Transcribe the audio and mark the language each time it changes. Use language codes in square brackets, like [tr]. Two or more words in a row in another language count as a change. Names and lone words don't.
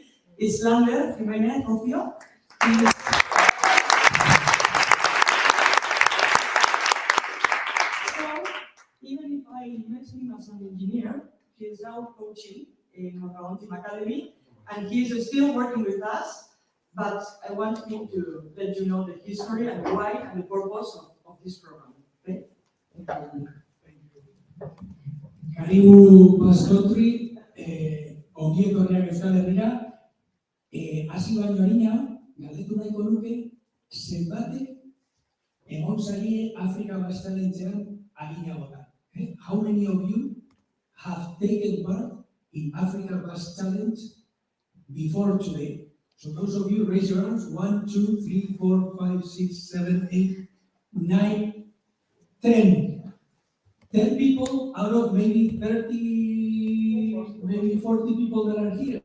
[en] It's Lander Jimenez Ocio. So, even if I met him as an engineer, he is now coaching in Mondragon Team Academy, and he is still working with us. But I want him to let you know the history and why and the purpose of this program. Okay? [sw] Karibu Basque Country, [eu] ongi etorriak Euskal Herrira. Hasi baino harina, galdetu nahiko nuke, zenbatek egon zaie Africa Basque Challengean adinagotan. [en] How many of you have taken part in Africa Basque Challenge before today? So those of you, raise your hands. 1, 2, 3, 4, 5, 6, 7, 8, 9, 10. 10 people out of maybe 30, maybe 40 people that are here.